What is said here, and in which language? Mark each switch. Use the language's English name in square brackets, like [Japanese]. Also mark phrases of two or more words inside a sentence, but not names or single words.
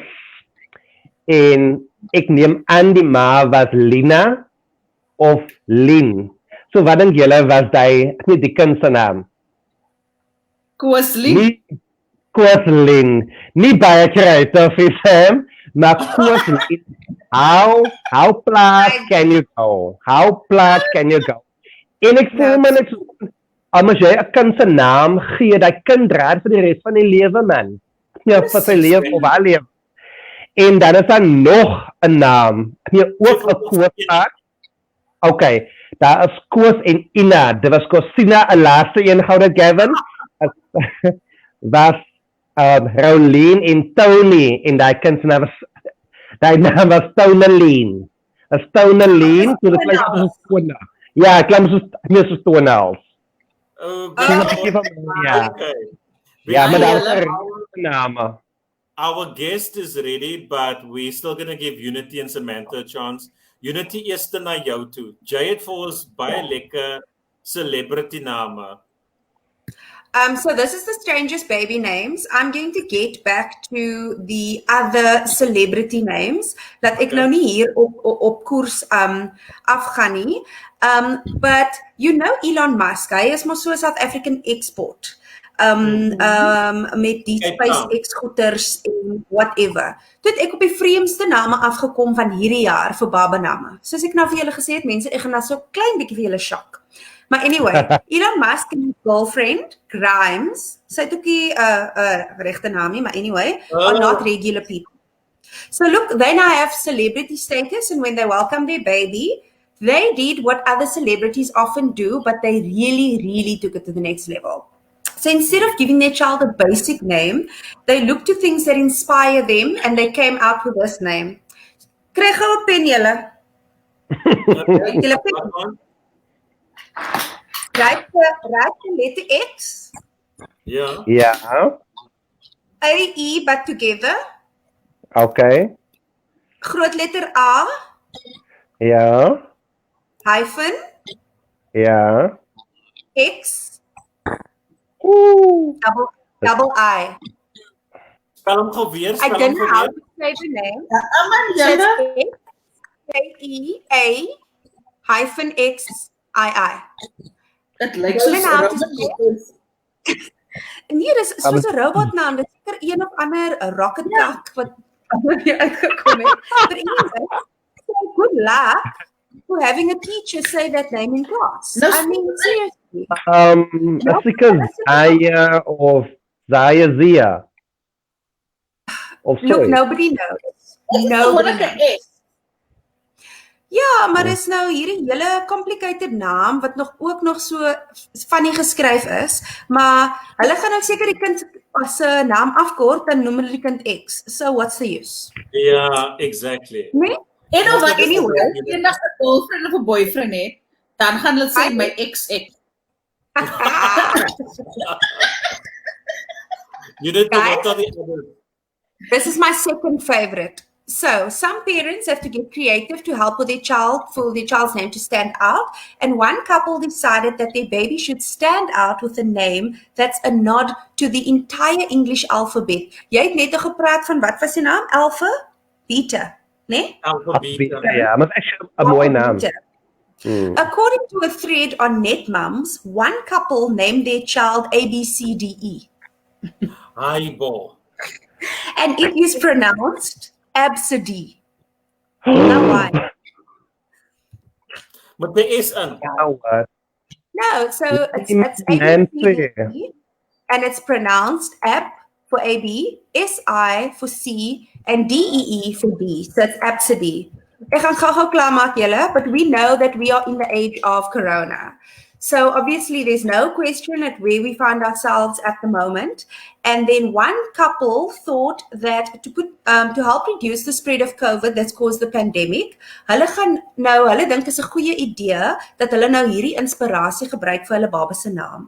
[Afrikaans] En ek neem aan die ma was Lina of Lin. So wat dink julle was die kind se naam? Kooslin. Kooslin. Nie baie kreatief is hem, maar Kooslin. [English] How plat can you go? How plat can you go? [Afrikaans] En ek voel my net, as jy 'n kind se naam gee, dat kind raad vir die res van die lewe man. Ja, vir sy lewe of haar lewe. En dan is daar nog 'n naam. Nee, ook 'n Koos. Okay, daar is Koos en Ina. Dit was Kosina, 'n laaste een gouden Gavin. Was Rolien en Tony. En daai kind se naam was Toneleen. Is Toneleen, so dit klink soos Tona. Ja, klink soos Tonaals. Ja. Ja, maar daar is 'n naam. [English] Our guest is ready, but we're still going to give Unity and Samantha a chance. Unity, [Afrikaans] eerste na jou toe. Jy het vir ons baie lekker [English] celebrity name. So this is the strangest baby names. I'm going to get back to the other celebrity names [Afrikaans] dat ek nou nie hier op koers afgaan nie. [English] But you know Elon Musk, [Afrikaans] hy is maar so South African export. Met die SpaceX goeders en whatever. Toe het ek op die vreemdste name afgekom van hierdie jaar vir babaname. Soos ek nou vir julle gesê het, mense, ek gaan nou so klein bietjie vir julle shock. [English] Maar anyway, Elon Musk en his girlfriend, Grimes, [Afrikaans] sy het ook die regte naam nie, maar anyway, [English] are not regular people. So look, they now have celebrity status, and when they welcome their baby, they did what other celebrities often do, but they really, really took it to the next level. So instead of giving their child a basic name, they looked to things that inspire them, and they came out with this name. [Afrikaans] Kry gou 'n pen julle. Julle pen. [English] Right letter X. Yeah. Yeah. A-E but together. Okay. [Afrikaans] Groot letter A. [English] Yeah. Hyphen. Yeah. X. Ooh. Double I. [Afrikaans] Spel hom gou weer. [English] I don't know how to say the name. K-E-A hyphen X-I-I. [Afrikaans] Dit lyk soos 'n robot. Nee, dis soos 'n robotnaam. Dit is seker een of ander [English] rocket duck [Afrikaans] wat uitgekom het. [English] But anyway, so good luck for having a teacher say that name in class. No, I mean, seriously. That's because Zaya of Zia. Of Look, nobody knows. Nobody knows. [Afrikaans] Ja, maar is nou hierdie hele complicated naam wat ook nog so funny geskryf is, maar hulle gaan nou seker die kind as 'n naam afkort, dan noem hulle die kind X. [English] So what's the use? Yeah, exactly. [Afrikaans] Nee? En of wat anyway, eendag 'n girlfriend of 'n boyfriend het, dan gaan hulle sê my XX. [English] You don't know what are the others. This is my second favorite. So, some parents have to get creative to help with their child, for their child's name to stand out. And one couple decided that their baby should stand out with a name that's a nod to the entire English alphabet. [Afrikaans] Jy het net gepraat van wat was die naam? Alpha? Beta, nee? Alpha Beta. Ja, maar actually 'n mooi naam. [English] According to a thread on NetMums, one couple named their child ABCDE. Highball. And it is pronounced Absidy. Now why? But there is an. No, so it's ABCD, and it's pronounced AB for AB, SI for C, and DEE for B. So it's Absidy. [Afrikaans] Ek gaan gou klaarmaak julle, [English] but we know that we are in the age of corona. So obviously there's no question at where we find ourselves at the moment. And then one couple thought that to help reduce the spread of COVID that's caused the pandemic, [Afrikaans] hulle dink is 'n goeie idee dat hulle nou hierdie inspirasie gebruik vir hulle baba se naam.